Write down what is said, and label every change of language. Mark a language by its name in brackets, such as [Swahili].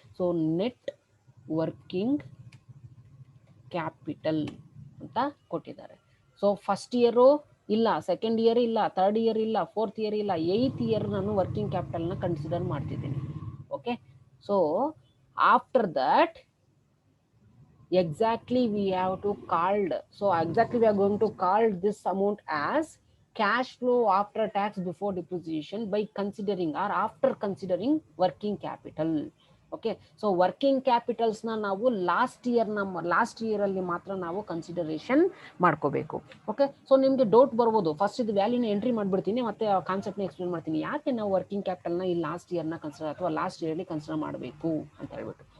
[Kannada] So net working capital ಅಂತ ಕೊಟ್ಟಿದ್ದಾರೆ. So first year ಇಲ್ಲ, ಸೆಕೆಂಡ್ ಇಯರ್ ಇಲ್ಲ, ಥರ್ಡ್ ಇಯರ್ ಇಲ್ಲ, ಫೋರ್ತ್ ಇಯರ್ ಇಲ್ಲ, 8th ಇಯರ್ ನಾನು ವರ್ಕಿಂಗ್ ಕ್ಯಾಪಿಟಲ್ನ ಕನ್ಸಿಡರ್ ಮಾಡ್ತಿದ್ದೀನಿ. [English] Okay, so after that exactly we have to called, so exactly we are going to call this amount as cash flow after tax before depreciation by considering or after considering working capital. [Kannada] Okay, so working capitals ನಾವು last year ಅಲ್ಲಿ ಮಾತ್ರ ನಾವು consideration ಮಾಡ್ಕೋಬೇಕು. Okay, so ನಿಮ್ಗೆ doubt ಬರ್ಬೋದು, first ಇದು ವ್ಯಾಲ್ಯೂನ entry ಮಾಡ್ಬಿಡ್ತೀನಿ ಮತ್ತೆ ಕಾನ್ಸೆಪ್ಟ್ ನ ಎಕ್ಸ್ಪ್ಲೇನ್ ಮಾಡ್ತೀನಿ, ಯಾಕೆ ನಾವು ವರ್ಕಿಂಗ್ ಕ್ಯಾಪಿಟಲ್ ನ ಈ ಲಾಸ್ಟ್ ಇಯರ್ ನ ಕನ್ಸಿಡರ್ ಅಥವಾ ಲಾಸ್ಟ್ ಇಯರ್ ಅಲ್ಲಿ ಕನ್ಸಿಡರ್ ಮಾಡಬೇಕು ಅಂತ ಹೇಳ್ಬಿಟ್ಟು.